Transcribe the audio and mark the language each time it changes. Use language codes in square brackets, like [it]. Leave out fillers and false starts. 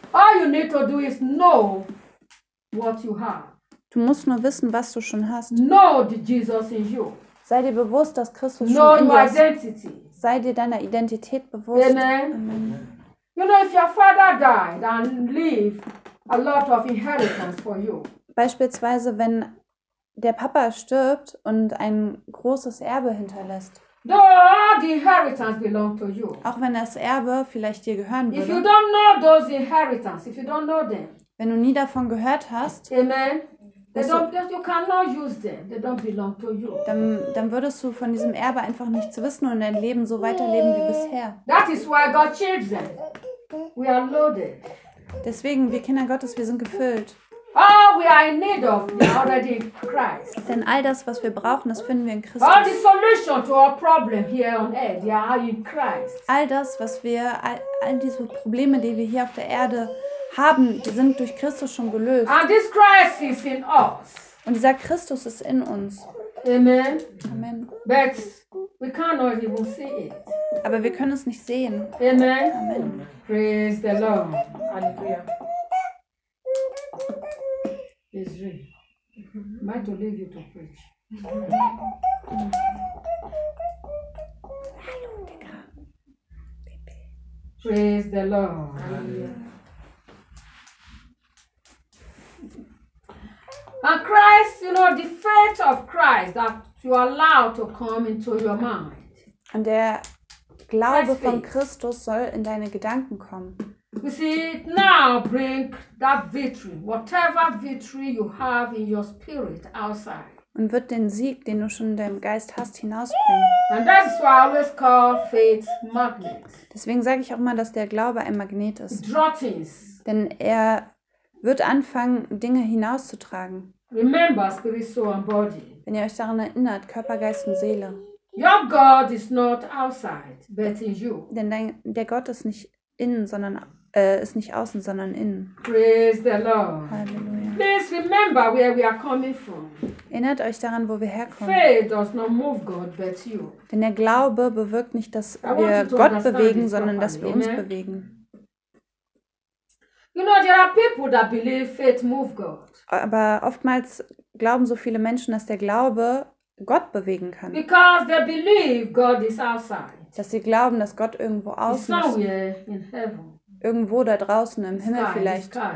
[en] All you need to do is know what you have. [de] Du musst nur wissen, was du schon hast. [en] Know the Jesus in you. [de] Sei dir bewusst, dass Christus schon in dir ist. Sei dir deiner Identität bewusst. Amen. [en] You know, if your father died and leave a lot of inheritance for you. [de] Beispielsweise, wenn der Papa stirbt und ein großes Erbe hinterlässt. [en] The inheritance belong to you. [de] Auch wenn das Erbe vielleicht dir gehören würde. [en] If you don't know those inheritance, if you don't know them, [de] wenn du nie davon gehört hast, [en] amen. You cannot use them. They don't belong to you. [de] Dann würdest du von diesem Erbe einfach nichts wissen und dein Leben so weiterleben wie bisher. [en] That is why God changed them. We are loaded. [de] Deswegen, wir Kinder Gottes, wir sind gefüllt. [en] All we are in need of is already in Christ. [de] Denn all das, was wir brauchen, das finden wir in Christus. [en] All the solution to our problem here on earth, they are in Christ. [de] All das, was wir, all diese Probleme, die wir hier auf der Erde haben, die sind durch Christus schon gelöst. [en] And this Christ is in us. [de] Und dieser Christus ist in uns. Amen. Amen. [en] But we cannot even see it. [de] Aber wir können es nicht sehen. Amen. Amen. [en] Praise the Lord. Hallelujah. Israel, am I to leave you to preach? Praise the Lord. Hallelujah. And Christ, you know, the faith of Christ that you allow to come into your mind. [de] And der Glaube von Christus soll in deine Gedanken kommen. [en] You see, it now bring that victory, whatever victory you have in your spirit outside. [de] Und wird den Sieg, den du schon in deinem Geist hast, hinausbringen. [en] And that's why I always call faith magnet. [de] Deswegen sage ich auch immer, dass der Glaube ein Magnet ist. [en] Draw things. [de] Denn er wird anfangen, Dinge hinauszutragen. [en] Remember spirit, soul and body. [de] Wenn ihr euch daran erinnert, Körper, Geist und Seele. [en] Your God is not outside, but in you. [de] Denn der Gott ist nicht außen, sondern innen. [en] Praise the Lord. Halleluja. Please remember where we are coming from. [de] Erinnert euch daran, wo wir herkommen. [en] Faith does not move God, but you. [de] Denn der Glaube bewirkt nicht, dass wir Gott bewegen, sondern dass wir uns bewegen. [en] You know, there are people that believe faith move God. [de] Aber oftmals glauben so viele Menschen, dass der Glaube Gott bewegen kann. [en] Because they believe God is outside. [de] Dass sie glauben, dass Gott irgendwo außen ist. Irgendwo da draußen im Himmel vielleicht.